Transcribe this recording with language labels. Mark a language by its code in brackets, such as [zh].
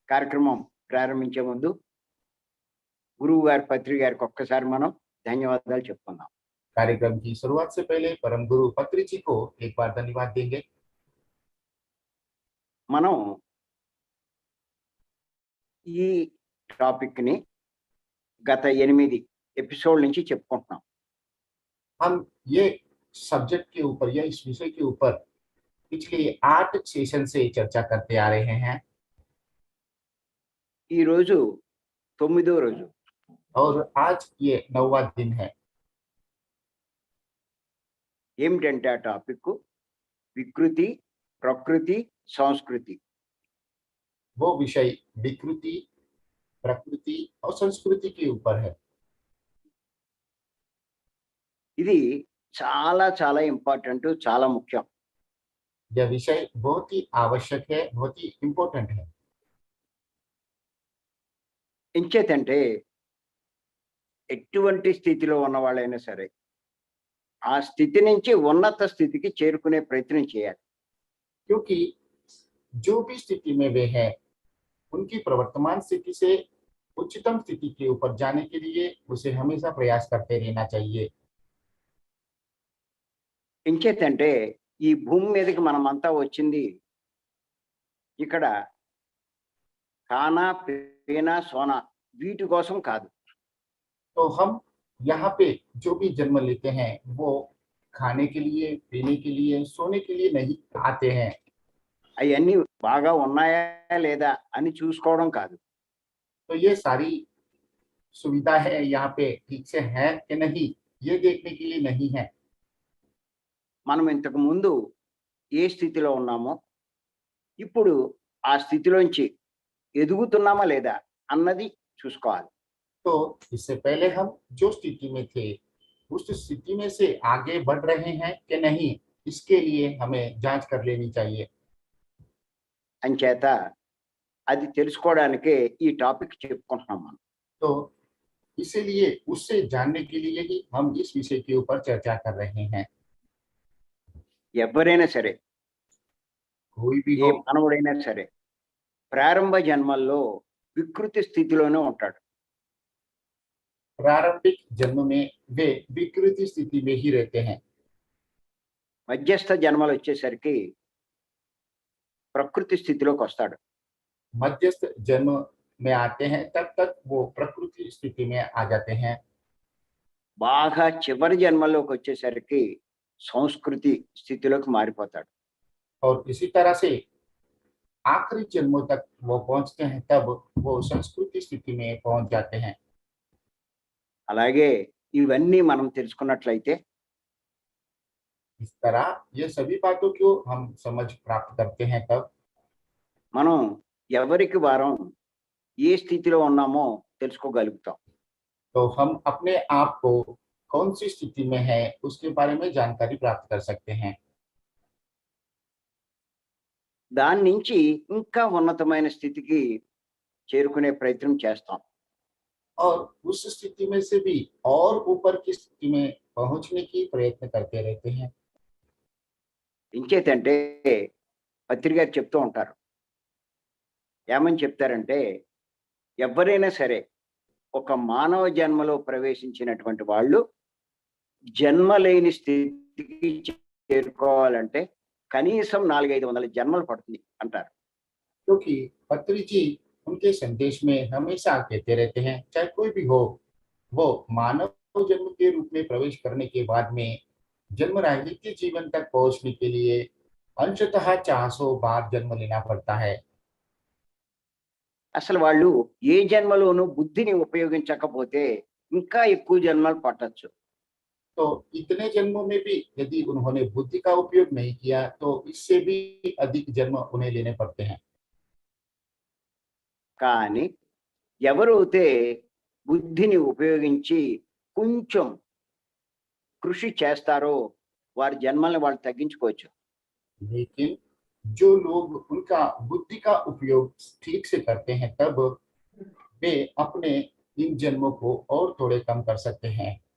[te] కార్యక్రమం ప్రారంభించే ముందు గురువు గారి పత్రి గారికి ఒక్కసారి మనం ధన్యవాదాలు చెప్పుకుందాం. [hi] कार्यक्रम की शुरुआत से पहले परम गुरु पत्री जी को एक बार धन्यवाद देंगे। [te] మనం ఈ టాపిక్ ని గత 8 ఎపిసోడ్ నుంచి చెప్పుకుంటున్నాం. [hi] हम ये सब्जेक्ट के ऊपर या इस विषय के ऊपर पिछले 8 सेशन से चर्चा करते आ रहे हैं [te] ఈ రోజు 9వ రోజు. [hi] और आज ये 9वां दिन है। [te] ఏమిటంటే ఆ టాపిక్ వికృతి, ప్రకృతి, సంస్కృతి. [hi] वो विषय विकृति, प्रकृति और संस्कृति के ऊपर है। [te] ఇది చాలా చాలా ఇంపార్టెంట్, చాలా ముఖ్యం. [hi] यह विषय बहुत ही आवश्यक है, बहुत ही इम्पोर्टेंट है। [te] ఎంచేతంటే ఎటువంటి స్థితిలో ఉన్న వాళ్ళైనా సరే ఆ స్థితి నుంచి ఉన్నత స్థితికి చేరుకునే ప్రయత్నం చేయాలి. [hi] क्योंकि जो भी स्थिति में वे हैं, उनकी प्रवर्तमान स्थिति से उच्चतम स्थिति के ऊपर जाने के लिए उसे हमेशा प्रयास करते रहना चाहिए। [te] ఎంచేతంటే ఈ భూమి మీదకి మనమంతా వచ్చింది ఇక్కడ [hi] ఖానా, పీనా, సోనా [te] వీటి కోసం కాదు. [hi] तो हम यहाँ पे जो भी जन्म लेते हैं वो खाने के लिए, पीने के लिए, सोने के लिए नहीं आते हैं। [te] అవన్నీ బాగా ఉన్నాయా లేదా అని చూసుకోవడం కాదు. [hi] तो ये सारी सुविधा है यहाँ पे ठीक से है कि नहीं, ये देखने के लिए नहीं है। [te] మనం ఇంతకు ముందు ఏ స్థితిలో ఉన్నామో ఇప్పుడు ఆ స్థితిలోంచి ఎదుగుతున్నామా లేదా అన్నది చూసుకోవాలి. [hi] तो इससे पहले हम जो स्थिति में थे उस स्थिति में से आगे बढ़ रहे हैं कि नहीं, इसके लिए हमें जांच कर लेनी चाहिए। [te] అంచేత అది తెలుసుకోవడానికే ఈ టాపిక్ చెప్పుకుంటున్నాం మనం. [hi] तो इसीलिए उससे जानने के लिए ही हम इस विषय के ऊपर चर्चा कर रहे हैं। [te] ఎవరైనా సరే [hi] कोई भी [te] ఏ [hi] हो, [te] మానవుడైనా సరే ప్రారంభ జన్మల్లో వికృతి స్థితిలోనే ఉంటాడు. [hi] प्रारंभिक जन्म में वे विकृति स्थिति में ही रहते हैं। [te] మధ్యస్థ జన్మలు వచ్చేసరికి ప్రకృతి స్థితిలోకి వస్తాడు. [hi] मध्यस्थ जन्म में आते हैं तब तक वो प्रकृति स्थिति में आ जाते हैं। [te] బాగా చివరి జన్మలోకి వచ్చేసరికి సంస్కృతి స్థితిలోకి మారిపోతాడు. [hi] और इसी तरह से आखिरी जन्मों तक वो पहुंचते हैं, तब वो संस्कृति स्थिति में पहुंच जाते हैं। [te] అలాగే ఇవన్నీ మనం తెలుసుకున్నట్లయితే [hi] इस तरह ये सभी बातों को हम समझ प्राप्त करते हैं, तब [te] మనం ఎవరికి వారం ఏ స్థితిలో ఉన్నామో తెలుసుకోగలుగుతాం. [hi] तो हम अपने आप को कौन सी स्थिति में है उसके बारे में जानकारी प्राप्त कर सकते हैं। [te] దాని నుంచి ఇంకా ఉన్నతమైన స్థితికి చేరుకునే ప్రయత్నం చేస్తాం. [hi] और उस स्थिति में से भी और ऊपर की स्थिति में पहुंचने की प्रयत्न करते रहते हैं। [te] ఇంకేతంటే పత్రిక గారు చెప్తూ ఉంటారు. ఏమని చెప్తారంటే ఎవరైనా సరే ఒక మానవ జన్మలో ప్రవేశించినటువంటి వాళ్ళు జన్మ లేని స్థితికి చేరుకోవాలంటే కనీసం 400-500 జన్మలు పడుతుంది అంటారు. [hi] क्योंकि पत्री जी उनके संदेश में हमेशा कहते रहते हैं, चाहे कोई भी हो, वो मानव जन्म के रूप में प्रवेश करने के बाद में जन्म राहित्य जीवन तक पहुंचने के लिए अंशतः 400 बार जन्म लेना पड़ता है। [te] అసలు వాళ్ళు ఏ జన్మలోనూ బుద్ధిని ఉపయోగించకపోతే ఇంకా ఎక్కువ జన్మలు పట్టొచ్చు. [hi] तो इतने जन्मों में भी यदि उन्होंने बुद्धि का उपयोग नहीं किया तो इससे भी अधिक जन्म उन्हें लेने पड़ते हैं। [te] కానీ ఎవరైతే బుద్ధిని ఉపయోగించి కొంచెం కృషి చేస్తారో వారి జన్మల్ని వాళ్ళు తగ్గించుకోవచ్చు. [hi] लेकिन जो लोग उनका बुद्धि का उपयोग ठीक से करते हैं, तब वे अपने इन जन्मों को और थोड़े कम कर सकते हैं।